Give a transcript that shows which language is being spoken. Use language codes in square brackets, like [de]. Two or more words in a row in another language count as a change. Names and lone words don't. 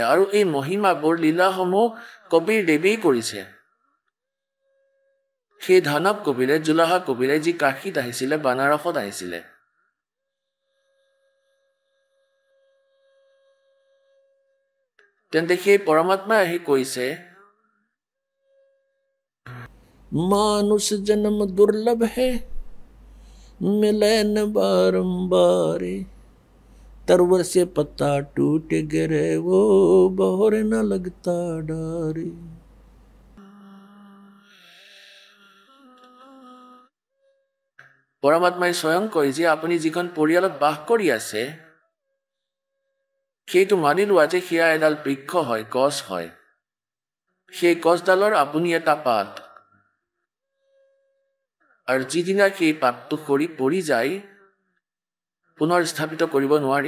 [as] আৰু এই মহিমাবোৰ লীলাসমূহ কবিৰ দেৱেই কৰিছে। সেই ধানৱ কবিৰে, জোলাহা কবিৰে, যি কাশীত আহিছিলে, বানাৰসত আহিছিলে। তেন্তে সেই পৰমাত্মাই আহি কৈছে, [hi] मानुष जन्म दुर्लभ है, मिले न बारंबार, तरवर से पत्ता टूट गिरे, वो बहर न लगता डारे। [as] পৰমাত্মাই স্বয়ং কয় যে আপুনি যিখন পৰিয়ালত বাস কৰি আছে, সেইটো মানি লোৱা যে সেয়া এডাল বৃক্ষ হয়, গছ হয়। সেই গছডালৰ আপুনি এটা পাত, আৰু যিদিনা সেই পাতটো সৰি পৰি যায়, পুনৰ স্থাপিত কৰিব নোৱাৰি।